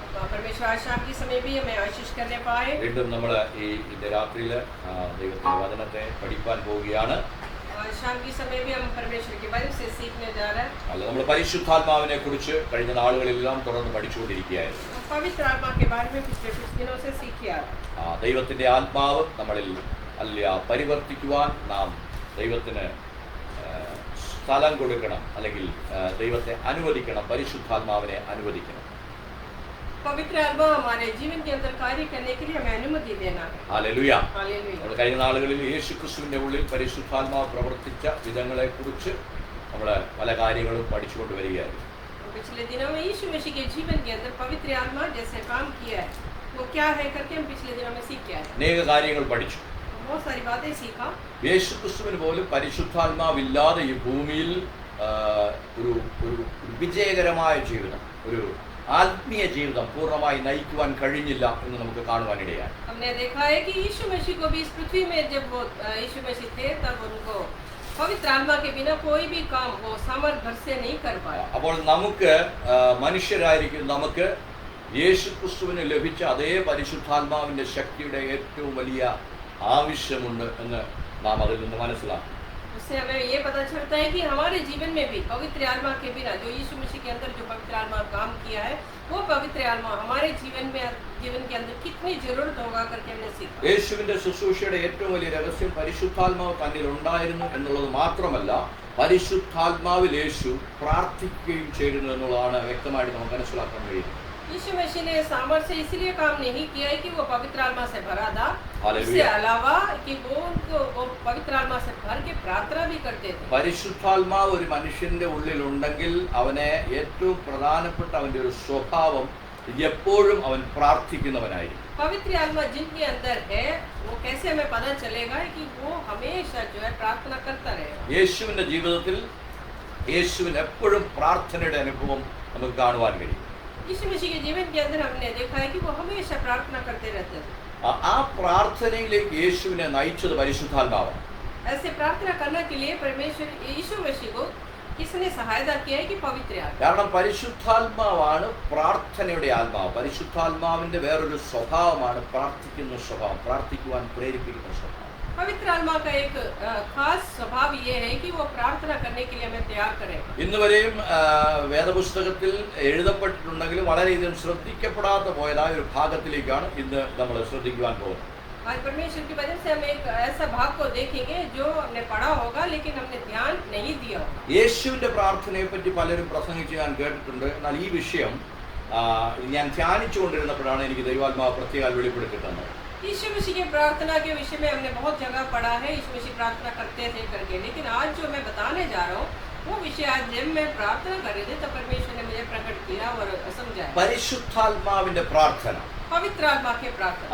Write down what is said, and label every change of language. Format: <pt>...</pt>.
<hi>परमेश्वर आज शाम के समय भी हमें आशीष करने पाए।</hi> <ml>വീണ്ടും നമ്മൾ ഇന്ന് രാത്രിയിൽ ദൈവത്തിന്റെ വചനത്തെ പഠിപ്പാൻ പോവുകയാണ്.</ml> <hi>और शाम के समय भी हम परमेश्वर के वचन से सीखने जा रहे हैं।</hi> <ml>അല്ല, നമ്മൾ പരിശുദ്ധാത്മാവിനെ കുറിച്ച് കഴിഞ്ഞ നാളുകളിലെല്ലാം തുടർന്ന് പഠിച്ചുകൊണ്ടിരിക്കുകയായിരുന്നു.</ml> <hi>पवित्र आत्मा के बारे में पिछले कुछ दिनों से सीखे आ रहे हैं।</hi> <ml>ദൈവത്തിന്റെ ആത്മാവ് നമ്മളിൽ പരിവർത്തിക്കുവാൻ നാം ദൈവത്തിന് സ്ഥലം കൊടുക്കണം, അല്ലെങ്കിൽ ദൈവത്തെ അനുവദിക്കണം, പരിശുദ്ധാത്മാവിനെ അനുവദിക്കണം.</ml> <hi>पवित्र आत्मा हमारे जीवन के अंदर कार्य करने के लिए हमें अनुमति देना है।</hi> <ml>ഹല്ലേലൂയ.</ml> <hi>हालेलुया।</hi> <ml>നമ്മൾ കഴിഞ്ഞ നാളുകളിൽ യേശുക്രിസ്തുവിന്റെ ഉള്ളിൽ പരിശുദ്ധാത്മാവ് പ്രവർത്തിച്ച വിധങ്ങളെ കുറിച്ച് നമ്മൾ പല കാര്യങ്ങളും പഠിച്ചുകൊണ്ട് വരികയായിരുന്നു.</ml> <hi>पिछले दिनों में यीशु मसीह के जीवन के अंदर पवित्र आत्मा जैसे काम किया है वो क्या है करके हम पिछले दिनों में सीख के आए।</hi> <ml>അനേക കാര്യങ്ങൾ പഠിച്ചു.</ml> <hi>बहुत सारी बातें सीखा।</hi> <ml>യേശുക്രിസ്തുവിന് പോലും പരിശുദ്ധാത്മാവില്ലാതെ ഈ ഭൂമിയിൽ ഒരു വിജയകരമായ ജീവിതം, ഒരു ആത്മീയ ജീവിതം പൂർണ്ണമായി നയിക്കുവാൻ കഴിഞ്ഞില്ല എന്ന് നമുക്ക് കാണുവാനിടയായി.</ml> <hi>हमने देखा है कि यीशु मसीह को भी इस पृथ्वी में जब वो यीशु मसीह थे तब उनको पवित्र आत्मा के बिना कोई भी काम वो सामर्थ्य भर से नहीं कर पाया।</hi> <ml>അപ്പോൾ നമുക്ക് മനുഷ്യരായിരിക്കും നമുക്ക് യേശുക്രിസ്തുവിന് ലഭിച്ച അതേ പരിശുദ്ധാത്മാവിന്റെ ശക്തിയുടെ ഏറ്റവും വലിയ ആവശ്യമുണ്ട് എന്ന് നാം അതിൽ നിന്ന് മനസ്സിലാക്കും.</ml> <hi>उससे हमें ये पता चलता है कि हमारे जीवन में भी पवित्र आत्मा के बिना जो यीशु मसीह के अंदर जो पवित्र आत्मा काम किया है वो पवित्र आत्मा हमारे जीवन के अंदर कितनी जरूरत होगा करके हमने सीखा।</hi> <ml>യേശുവിന്റെ ശുശ്രൂഷയുടെ ഏറ്റവും വലിയ രഹസ്യം പരിശുദ്ധാത്മാവ് തന്നിൽ ഉണ്ടായിരുന്നു എന്നുള്ളത് മാത്രമല്ല, പരിശുദ്ധാത്മാവിൽ യേശു പ്രാർത്ഥിക്കുകയും ചെയ്യുന്നു എന്നുള്ളതാണ് വ്യക്തമായിട്ട് നമുക്ക് മനസ്സിലാക്കാൻ കഴിയും.</ml> <hi>यीशु मसीह ने सामर्थ्य से इसलिए काम नहीं किया है कि वो पवित्र आत्मा से भरा था, हालेलुया। इससे अलावा कि वो पवित्र आत्मा से भर के प्रार्थना भी करते थे।</hi> <ml>പരിശുദ്ധാത്മാവ് ഒരു മനുഷ്യന്റെ ഉള്ളിൽ ഉണ്ടെങ്കിൽ അവനെ ഏറ്റവും പ്രധാനപ്പെട്ട അവന്റെ ഒരു സ്വഭാവം എപ്പോഴും അവൻ പ്രാർത്ഥിക്കുന്നവനായിരിക്കും.</ml> <hi>पवित्र आत्मा जिनके अंदर है वो कैसे हमें पता चलेगा कि वो हमेशा जो है प्रार्थना करता रहेगा।</hi> <ml>യേശുവിന്റെ ജീവിതത്തിൽ യേശുവിന് എപ്പോഴും പ്രാർത്ഥനയുടെ അനുഭവം നമുക്ക് കാണുവാൻ കഴിയും.</ml> <hi>यीशु मसीह के जीवन के अंदर हमने देखा है कि वो हमेशा प्रार्थना करते रहते थे।</hi> <ml>ആ പ്രാർത്ഥനയിലേക്ക് യേശുവിനെ നയിച്ചത് പരിശുദ്ധാത്മാവാണ്.</ml> <hi>ऐसे प्रार्थना करने के लिए परमेश्वर यीशु मसीह को किसने सहायता किया है कि पवित्र आत्मा।</hi> <ml>കാരണം പരിശുദ്ധാത്മാവാണ് പ്രാർത്ഥനയുടെ ആത്മാവ്. പരിശുദ്ധാത്മാവിന്റെ വേറൊരു സ്വഭാവമാണ് പ്രാർത്ഥിക്കുന്ന സ്വഭാവം, പ്രാർത്ഥിക്കുവാൻ പ്രേരിപ്പിക്കുന്ന സ്വഭാവം.</ml> <hi>पवित्र आत्मा का एक खास स्वभाव ये है कि वो प्रार्थना करने के लिए हमें तैयार करेगा।</hi> <ml>ഇന്നുവരെയും വേദപുസ്തകത്തിൽ എഴുതപ്പെട്ടിട്ടുണ്ടെങ്കിലും വളരെയധികം ശ്രദ്ധിക്കപ്പെടാത്ത പോയതായ ഒരു ഭാഗത്തിലേക്കാണ് ഇന്ന് നമ്മൾ ശ്രദ്ധിക്കുവാൻ പോകുന്നത്.</ml> <hi>आज परमेश्वर की वजह से हम एक ऐसा भाग को देखेंगे जो हमने पढ़ा होगा लेकिन हमने ध्यान नहीं दिया होगा।</hi> <ml>യേശുവിന്റെ പ്രാർത്ഥനയെ പറ്റി പലരും പ്രസംഗിച്ച് ഞാൻ കേട്ടിട്ടുണ്ട്. എന്നാൽ ഈ വിഷയം ഞാൻ ധ്യാനിച്ചുകൊണ്ടിരുന്നപ്പോഴാണ് എനിക്ക് ദൈവാത്മാവ് പ്രത്യേകം വെളിപ്പെടുത്തി തന്നത്.</ml> <hi>यीशु मसीह की प्रार्थना के विषय में हमने बहुत जगह पढ़ा है, यीशु मसीह प्रार्थना करते थे करके, लेकिन आज जो मैं बताने जा रहा हूँ वो विषय आज जब मैं प्रार्थना कर रही थी तो परमेश्वर ने मुझे प्रकट किया और समझाया।</hi> <ml>പരിശുദ്ധാത്മാവിന്റെ പ്രാർത്ഥന,</ml> <hi>पवित्र आत्मा की प्रार्थना।</hi>